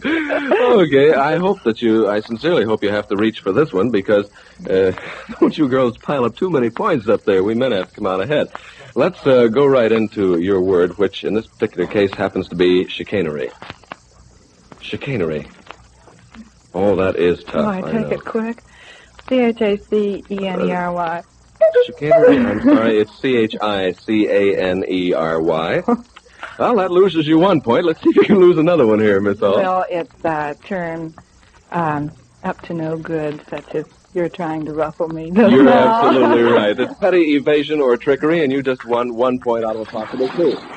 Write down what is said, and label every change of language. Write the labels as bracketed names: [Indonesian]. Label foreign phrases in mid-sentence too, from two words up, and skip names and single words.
[English] Okay, I sincerely hope you have to reach for this one because don't you girls pile up too many points up there. We men have to come out ahead. Let's go right into your word, which in this particular case happens to be chicanery. Chicanery. Oh, that is tough. Oh, I take it quick. C-H-A-C-E-N-E-R-Y. Chicanery, I'm sorry, it's C-H-I-C-A-N-E-R-Y. Well, that loses you 1 point. Let's see if you can lose another one here, Miss Hall. Well, it's a term up to no good, such as you're trying to ruffle me. You're absolutely right. It's petty evasion or trickery, and you just won 1 point out of a possible 2.